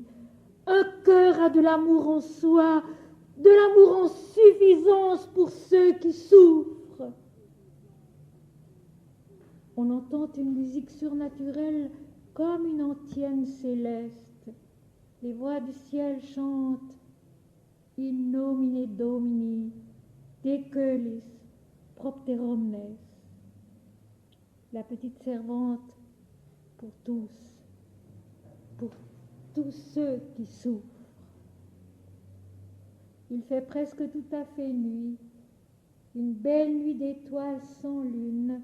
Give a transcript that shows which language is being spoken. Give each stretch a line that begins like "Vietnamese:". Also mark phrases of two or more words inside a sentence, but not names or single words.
French: Un cœur a de l'amour en soi, de l'amour en suffisance pour ceux qui souffrent. On entend une musique surnaturelle comme une antienne céleste. Les voix du ciel chantent
Latin: In nomine Domini, de coelis propter omnes.
French: La petite servante pour tous ceux qui souffrent. Il fait presque tout à fait nuit, une belle nuit d'étoiles sans lune.